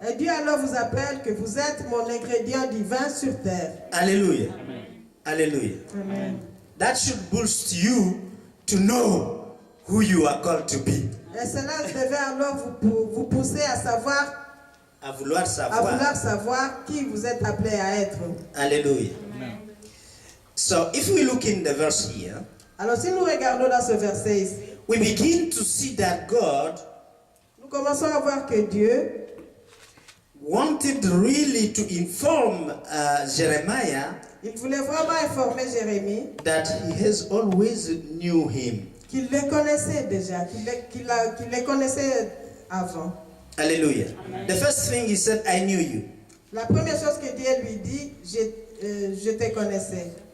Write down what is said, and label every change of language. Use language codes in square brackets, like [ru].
[fr] Et Dieu alors vous appelle que vous êtes mon ingrédient divin sur terre. [en] Hallelujah. Hallelujah. Amen. That should boost you to know who you are called to be. [fr] Et cela devait alors vous pousser à savoir, À vouloir à savoir. vouloir savoir qui vous êtes appelé à être. [en] Hallelujah. So if we look in the verse here, [fr] Alors si nous regardons dans ce verset ici, [en] we begin to see that God [fr] nous commençons à voir que Dieu [en] wanted really to inform Jeremiah [fr] il voulait vraiment informer Jérémie [en] that he has always knew him. [fr] qu'il les connaissait déjà, qu'il les connaissait avant. [en] Hallelujah. The first thing he said, I knew you. [fr] La première chose que Dieu lui dit, je te connaissais.